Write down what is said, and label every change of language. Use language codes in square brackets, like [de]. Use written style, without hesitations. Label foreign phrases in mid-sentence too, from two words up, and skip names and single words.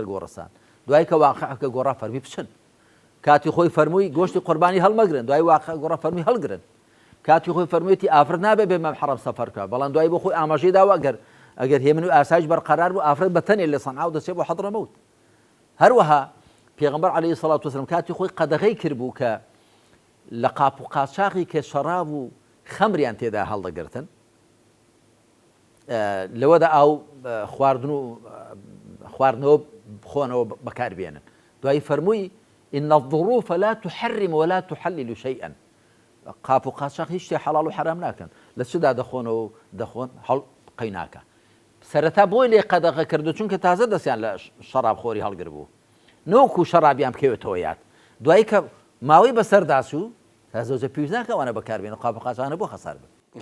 [ckb] گۆڕەسان دوای کە واقعەکە گۆڕا فەرمی بچن کاتی خۆی فەرمووی گۆشتی قوربانی هەڵمەگرن دوای واقع گۆڕا فەرمی هەڵگرن کاتی خۆی فەرموویەتی ئافرەت نابێ بێ مەم حەرەم سەفەر بکە بەڵام دوای بۆ خۆی ئاماژەی داوە ئەگەر هێمن و ئاسایش بەرقەرار بوو ئافرەت بەتەنێ لە سەنعا و دەچێت بۆ حەدرەمەوت هەروەها پێغەمبەر عەلەیهی سەڵات وەسەلام کاتی خۆی قەدەغەی کردبوو کە لە قاپ و قاچاقی کە شەراب و خەمریان تێدا هەڵدەگرتن لەوەدا ئاو خواردنەوە بخۆنەوە بەکاربێنن دوای فەرمووی [ar] إن الظروف لا تحرم ولا تحلل شيئا [ckb] قاپ و قاچاق هیچ شتێ حەڵاڵ و حرام ناکەن لە چدا دەخۆنەوە دەخۆن هەڵ قەی ناکە سەرەتا بۆی لێ قەدەغە کردو چونکە تازە دەستیان لە شەراب خۆری هەڵگر بوو نەوەکو شەرابیان بکەوێتەوە یاد دوای کە ماوەی بەسەرداسوو تا زەوجە پێویست ناکە ئەوانە بەکاربێن و قاپ و قاچاقانە بۆ خەسار بن